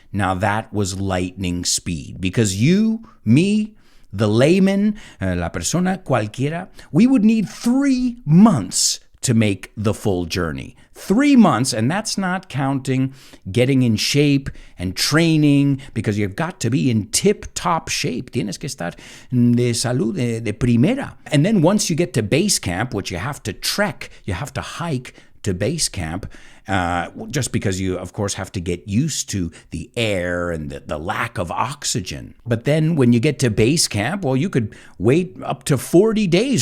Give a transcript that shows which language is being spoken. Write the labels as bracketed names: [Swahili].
[English] Now that was lightning speed, because you, me, the layman, [Spanish] la persona cualquiera, [English] we would need 3 months to make the full journey. 3 months, and that's not counting getting in shape and training, because you've got to be in tip-top shape. [Spanish] Tienes que estar de salud de primera. [English] And then once you get to base camp, which you have to trek, you have to hike to base camp, just because you, of course, have to get used to the air and the lack of oxygen. But then when you get to base camp, well, you could wait up to 40 days.